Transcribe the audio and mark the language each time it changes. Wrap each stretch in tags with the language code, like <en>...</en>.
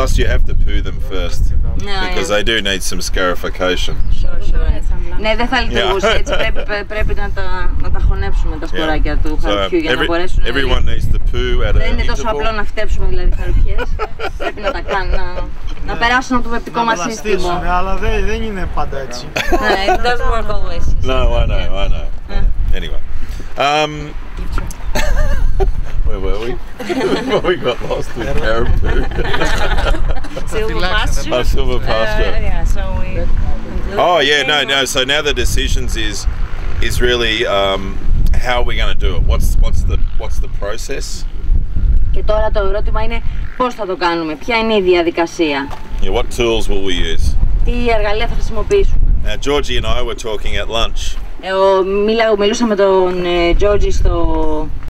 <en>Plus you have to poo them first, because they do need some scarification. Sure.</en> <el>Ναι, δεν θα λειτουργούσε έτσι. Πρέπει να τα χωνέψουμε τα σποράκια του χαρουπιού για να μπορέσουν.</el> <en>Everyone needs to poo at a</en> <el>Δεν είναι τόσο απλό να φυτέψουμε δηλαδή χαρουπιές. Πρέπει να τα κάνουν, να περάσουν από το πεπτικό μας σύστημα. Αλλά δεν είναι πάντα έτσι.</el> <en>It doesn't work always. No, I know. Anyway, where were we? We got lost with carrot poo. Silver pasture. Oh, silver pasture. Yeah, so we. Oh yeah, no. So now the decisions is really how are we going to do it? What's the process?</en> <el>Και τώρα το ερώτημα είναι πώς θα το κάνουμε, ποια είναι η διαδικασία.</el> <en>Yeah, what tools will we use?</en> <el>Τι εργαλεία θα χρησιμοποιήσουμε.</el> <en>Now, Georgie and I were talking at lunch.</en> <el>Μιλούσα με τον Georgie στο.</el>